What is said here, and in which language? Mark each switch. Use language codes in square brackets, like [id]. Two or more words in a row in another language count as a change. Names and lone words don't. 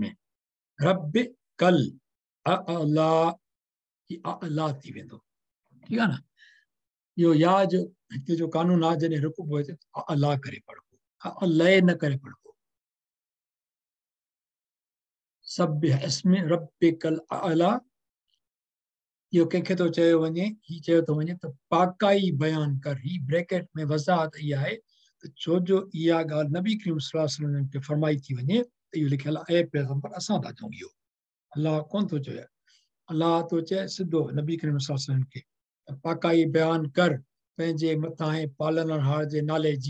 [ar] ربك الأعلى, [sd] अला थी वेंदो, ठीकु आहे न। इहो या जो हिते जो कानून आहे, जॾहिं रुकबो हुजे अला करे पढ़बो, अलाए न करे पढ़बो। [ar] سبح اسم ربك الأعلى, [sd] इहो कंहिंखे थो चयो वञे, ही चयो थो वञे त पाकाई बयान कर। ही ब्रैकेट में वज़ाहत इहा आहे त छो जो इहा ॻाल्हि नबी करीम [ar] صلى الله عليه وسلم [sd] खे फरमाई थी वञे त इहो लिखियल आहे पैगंबर, असां था चऊं इहो, अलाह कोन थो चए। अलाह थो चए सिधो नबी करीम [ar] صلى الله عليه وسلم [sd] खे, पाकाई बयान कर पंहिंजे मथां ऐं पालनहार जे नाले जी।